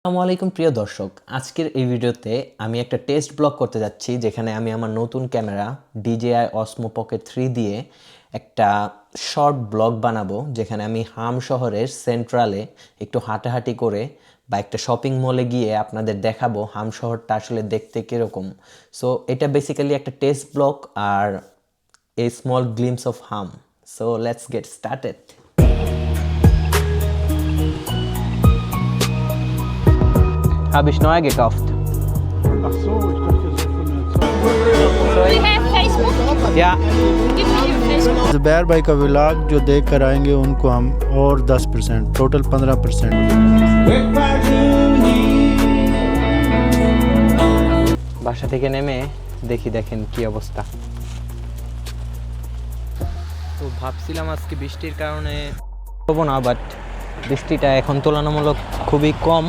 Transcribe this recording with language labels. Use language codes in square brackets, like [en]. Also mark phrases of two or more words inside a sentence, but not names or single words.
[bn] আসসালামু আলাইকুম প্রিয় দর্শক, আজকের এই ভিডিওতে আমি একটা [en] test vlog [bn] করতে যাচ্ছি যেখানে আমি আমার নতুন ক্যামেরা DJI Osmo Pocket 3 দিয়ে একটা [en] short vlog [bn] বানাবো, যেখানে আমি হাম শহরের সেন্ট্রালে একটু হাঁটাহাঁটি করে বা একটা শপিং মলে গিয়ে আপনাদের দেখাবো হাম শহরটা আসলে দেখতে কীরকম। সো এটা বেসিক্যালি একটা [en] test vlog [bn] আর [en] a small glimpse of Hamm. so let's get started. [de] Habe ich neu gekauft. Ach so, ich dachte jetzt von der Zeit. [en] Do you have Facebook? [de] Ja, [en] Give me your Facebook. [hi] जुबैर भाई का व्लॉग जो देख कर आएंगे उनको हम और 10% टोटल 15%। [bn] বাসা থেকে নেমে দেখেন কি অবস্থা। তো ভাবছিলাম আজকে বৃষ্টির কারণে হবো না, বাট বৃষ্টিটা এখন তুলনামূলক খুবই কম।